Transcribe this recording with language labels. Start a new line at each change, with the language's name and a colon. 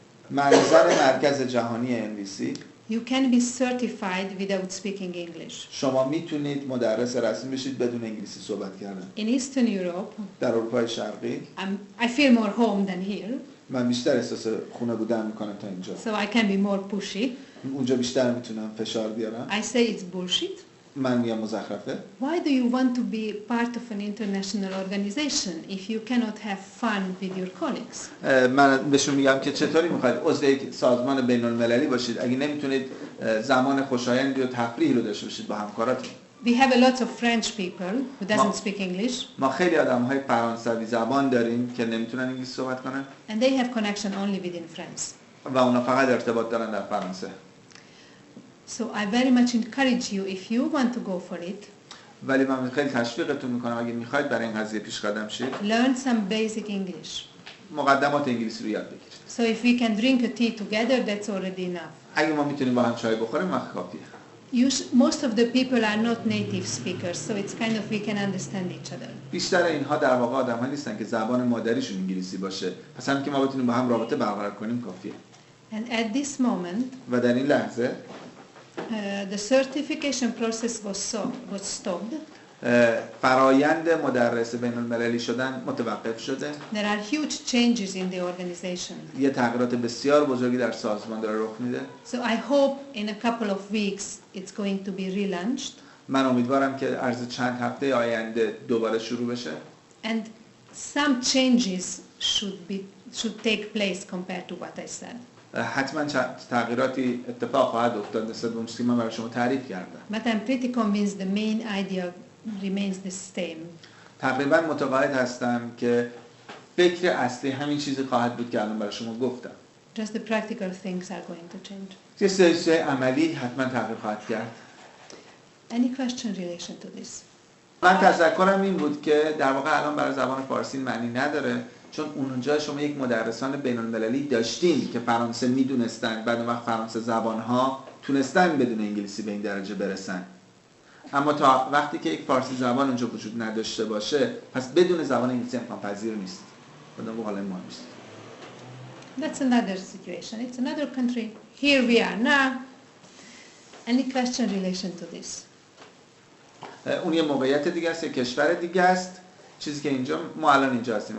Persian: منظر مرکز جهانی NVC.
English: You can be certified without speaking English.
Persian: شما میتونید مدرس رسمی بشید بدون انگلیسی صحبت کردن.
English: In Eastern Europe.
Persian: در اروپای شرقی.
English: I feel more home than here.
Persian: من بیشتر احساس خونه بودن میکنم تا اینجا.
English: So I can be more pushy.
Persian: اونجا بیشتر میتونم فشار بیارم.
English: I say it's bullshit.
Persian: من میگم مزخرفه.
English: Why do you want to be part of an international organization if you cannot have fun with your colleagues?
Persian: من بهشون میگم که چطوری میخواید عضو یک سازمان بین المللی باشید اگه نمیتونید زمان خوشایندی و تفریحی رو داشته باشید با همکاراتون.
English: We have a lot of French people who doesn't speak English.
Persian: ما خیلی آدم‌های فرانسوی زبان داریم که نمیتونن انگلیسی صحبت کنن.
English: And they have connection only within France.
Persian: و اونا فقط ارتباط دارن در فرانسه.
English: So I very much encourage you if you want to go for it.
Persian: ولی من خیلی تشویقتون میکنم اگه میخواید برای این قضیه پیش قدم شید.
English: Learn some basic English.
Persian: مقدمات انگلیسی رو یاد بگیرید.
English: So if we can drink a tea together, that's already enough.
Persian: اگه ما میتونیم با هم چای بخوریم وقت کافیه.
English: Most of the people are not native speakers, so it's kind of we can understand each other.
Persian: بیشتر اینها در واقع آدم‌ها نیستن که زبان مادریشون انگلیسی باشه. پس هم که ما بتونیم با هم رابطه برقرار کنیم کافیه.
English: And at this moment,
Persian: و در این لحظه
English: the certification process was stopped.
Persian: فرایند مدرس بین المللی شدن متوقف شده.
English: There are huge changes in the organization.
Persian: یه تغییرات بسیار بزرگی در سازمان داره رخ میده.
English: So I hope in a couple of weeks it's going to be relaunched.
Persian: من امیدوارم که عرض چند هفته آینده دوباره شروع بشه.
English: And some changes should take place compared to what I said.
Persian: حتما تغییراتی اتفاق خواهد افتاد نسبت به اون چیزی که من برای شما تعریف کردم.
English: But I'm pretty convinced the main idea remains the same.
Persian: تقریبا متقاعد هستم که فکر اصلی همین چیزی خواهد بود که الان برای شما گفتم.
English: Just the practical things are going to change.
Persian: یه سری عملی حتما تغییر خواهد کرد.
English: Any question in relation to this?
Persian: من تذکرم این بود که در واقع الان برای زبان فارسی معنی نداره چون اونجا شما یک مدرسان بین المللی داشتین که فرانسه میدونستن بعد اون وقت فرانسه زبانها تونستن بدون انگلیسی به این درجه برسن. اما تا وقتی که یک فارسی زبان اونجا وجود نداشته باشه پس بدون زبان انگلیسی امکان پذیر نیست. بدون حالا ما نیست.
English: That's another situation. It's another country. Here we are now. Any question in relation to this?
Persian: اون یه موقعیت دیگه است، یه کشور دیگه است. چیزی که اینجا ما الان اینجا هستیم.